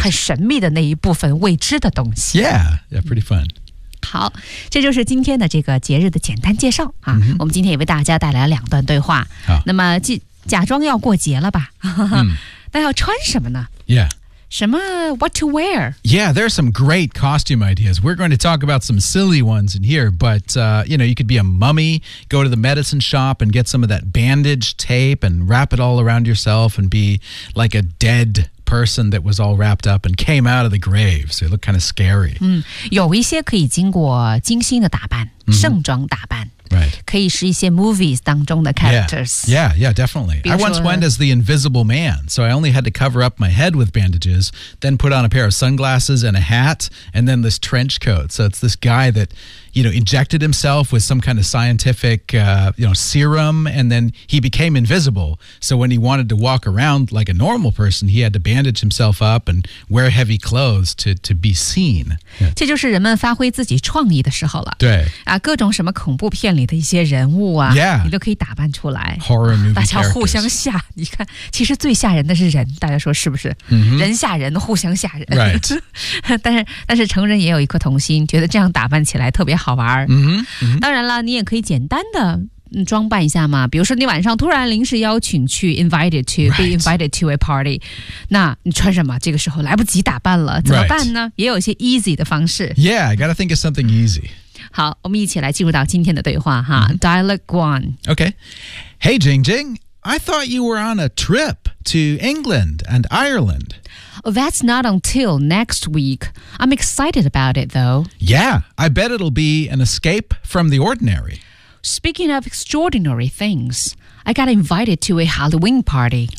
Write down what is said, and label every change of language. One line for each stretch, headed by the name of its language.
Chinese: 很神秘的那一部分未知的东西。
English: Yeah, pretty fun.
Chinese: 好，这就是今天的这个节日的简单介绍啊。我们今天也为大家带来了两段对话。那么假装要过节了吧，那要穿什么呢？
English: Yeah.
Chinese: 什么
English: what to wear? Yeah, there are some great costume ideas. We're going to talk about some silly ones in here, but, you know, you could be a mummy, go to the medicine shop and get some of that bandage tape and wrap it all around yourself and be like a deadperson that was all wrapped up and came out of the grave, so it looked kind of scary.
Chinese: 有一些可以经过精心的打扮、盛装打扮、
English: right.
Chinese: 可以是一些 movies 当中的 characters.
English: Yeah, definitely. I once went as the invisible man, so I only had to cover up my head with bandages, then put on a pair of sunglasses and a hat, and then this trench coat. So it's this guy that, you know, injected himself with some kind of scientific, you know, serum, and then he became invisible. So when he wanted to walk around like a normal person, he had to bandage himself up and wear heavy clothes to be seen.
Chinese: 这就是人们发挥自己创意的时候了。对。啊，各种什么恐怖片里的一些人物啊、
English: yeah.
Chinese: 你都可以打扮出来。
English: Horror movie characters.
Chinese: 大家互相吓，你看，其实最吓人的是人，大家说是不是？人吓人，互相吓人。
English: Right.
Chinese: 但是成人也有一颗童心，觉得这样打扮起来特别好玩。当然了，你也可以简单的装扮一下嘛，比如说你晚上突然临时邀请去
English: be invited to a party，
Chinese: 那你穿什么？这个时候来不及打扮了，怎么办呢？
English: Right.
Chinese: 也有一些 easy 的方式。
English: Yeah, I gotta think of something easy.
Chinese: 好，我们一起来进入到今天的对话哈。
English: Dialogue one. Okay. Hey, Jing Jing, I thought you were on a trip to England and Ireland. That's not until next week. I'm excited about it, though. Yeah, I bet it'll be an escape from the ordinary. Speaking of extraordinary things, I got invited to a Halloween party.